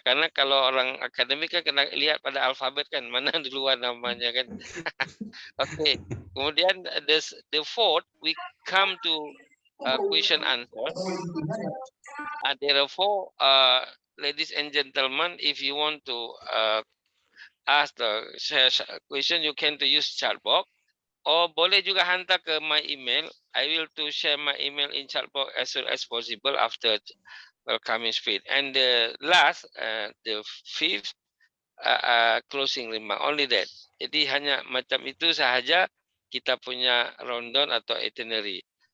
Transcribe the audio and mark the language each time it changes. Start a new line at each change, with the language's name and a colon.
Malay: Karena kalau orang akademik kan kena lihat pada alfabet kan, mana duluan namanya kan. Oke.
English: Kemudian the fourth, we come to question answer. Therefore, ladies and gentlemen, if you want to ask the question, you can to use chat box.
Malay: Or boleh juga hantar ke my email.
English: I will to share my email in chat box as soon as possible after welcoming speech. And the last, the fifth closing remark. Only that.
Malay: Jadi hanya macam itu sahaja kita punya rundown atau itinerary.